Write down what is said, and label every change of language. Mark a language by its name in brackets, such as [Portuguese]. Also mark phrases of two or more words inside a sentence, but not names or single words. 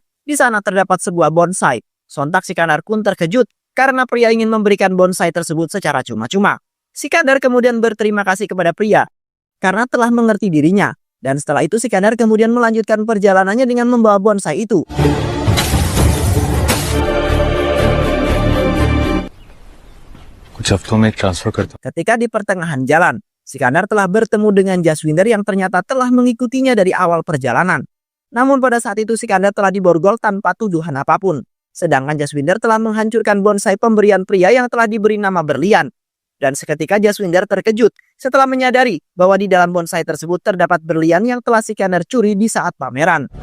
[Indonesian] Di sana terdapat sebuah bonsai. Sontak Sikandar pun terkejut karena pria ingin memberikan bonsai tersebut secara cuma-cuma. Sikandar kemudian berterima kasih kepada pria karena telah mengerti dirinya. Dan setelah itu Sikandar kemudian melanjutkan perjalanannya dengan membawa bonsai itu. [Hindi] कुछ हफ्तों में ट्रांसफर करता. [Indonesian] Ketika di pertengahan jalan, Sikandar telah bertemu dengan Jaswinder yang ternyata telah mengikutinya dari awal perjalanan. Namun pada saat itu Sikandar telah diborgol tanpa tuduhan apapun. Sedangkan Jaswinder telah menghancurkan bonsai pemberian pria yang telah diberi nama berlian. Dan seketika Jaswinder terkejut setelah menyadari bahwa di dalam bonsai tersebut terdapat berlian yang telah Sikandar curi di saat pameran.